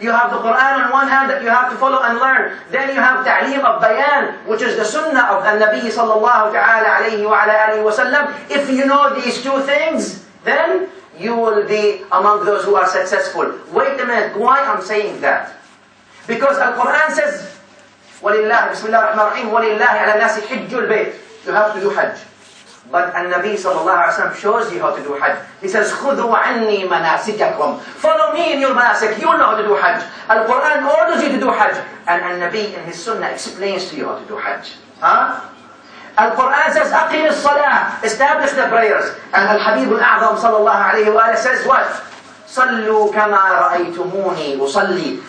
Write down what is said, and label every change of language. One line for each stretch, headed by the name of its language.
English: You have the Quran on one hand that you have to follow and learn. Then you have ta'lim of bayan, which is the sunnah of the Nabi sallallahu ta'ala alayhi wa ala alihi wa sallam. If you know these two things, then you will be among those who are successful. Wait a minute, why I'm saying that? Because Al-Quran says,
Arabic: وَلِلَّهِ بِسْمِ اللَّهِ الرَّحْمَنِ الرَّحِيمِ وَلِلَّهِ عَلَى النَّاسِ حِجُّ الْبَيْتِ.
English: You have to do Hajj. But An-Nabi sallallahu alayhi wa sallam shows you how to do Hajj. He says,
Arabic: خُذُوا عَنِّي مَنَاسِكَكُمْ.
English: Follow me in your manasik. You will know how to do Hajj. Al-Quran orders you to do Hajj. And An-Nabi in his Sunnah explains to you how to do Hajj. Al-Quran says,
Arabic: أَقِمِ الصَّلَاةِ.
English: Establish the prayers. And Al-Habib Al-A'zam sallallahu alayhi wa says what?
Arabic: صَلُّوا كَمَا رَأَيْتُمُونِي أُصَلِّي.